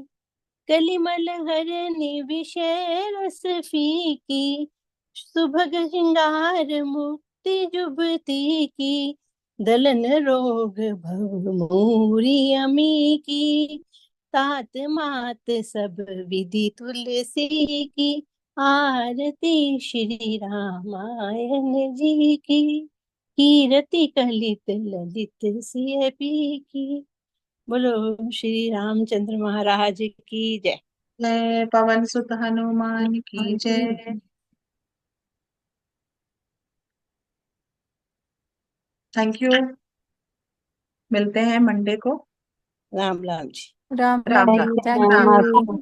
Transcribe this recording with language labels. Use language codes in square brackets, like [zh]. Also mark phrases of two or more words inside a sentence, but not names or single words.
[hi] कलिमल हरनि विषय रस फीकी, सुभग श्रृंगार मुक्ति जुबती की, दलन रोग भव मूरी अमी की, तात मात सब विधि तुलसी की, आरती श्री रामायण जी की। कीरति कलित ललित सिय पी की, बोलो श्री रामचंद्र महाराज की जय। जय पवन सुत हनुमान की जय। [en] Thank you, [hi] मिलते हैं मंडे को। राम राम जी। राम राम राम राम। जी, [en] Thank you.